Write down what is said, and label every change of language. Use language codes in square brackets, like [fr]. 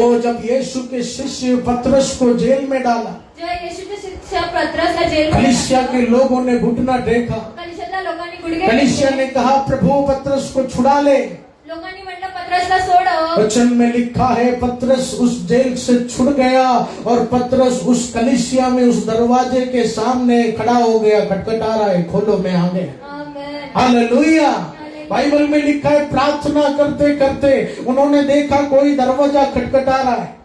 [hi] ओ जब यीशु के शिष्य पतरस को जेल में डाला, [mr] जेव्हा येशूचे शिष्य पतरसला जेलमध्ये [hi] कलीसिया के लोगों ने घुटना टेका। [mr] कलिशातल्या लोकांनी गुडघे [hi] कलीसिया [mr] टेकले. [hi] ने कहा, प्रभु पतरस को छुड़ा ले। [mr] लोकांनी म्हटलं पतरसला सोड. [hi] वचन में लिखा है, पतरस उस जेल से छुड़ गया और पतरस उस कलीसिया में उस दरवाजे के सामने खड़ा हो गया, खटखटा रहा है, खोलो मैं आ गया। आमेन. हालेलुया। बाइबल में लिखा है, प्रार्थना करते करते उन्होंने देखा कोई दरवाजा खटखटा रहा है,